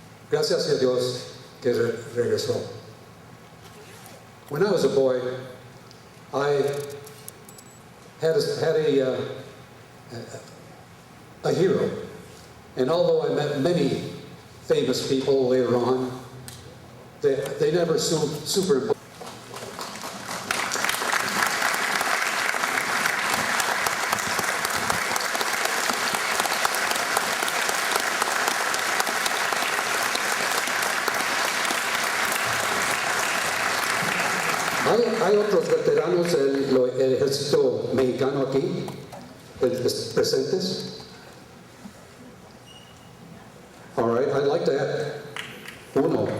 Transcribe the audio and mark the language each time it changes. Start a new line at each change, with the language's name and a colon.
Spanish: Gracias a Dios que regresó.
English: When I was a boy, I had a hero, and although I met many famous people later on, they never superimposed.
Spanish: Hay otros veteranos del ejército mexicano aquí, presentes.
English: All right, I'd like to add uno.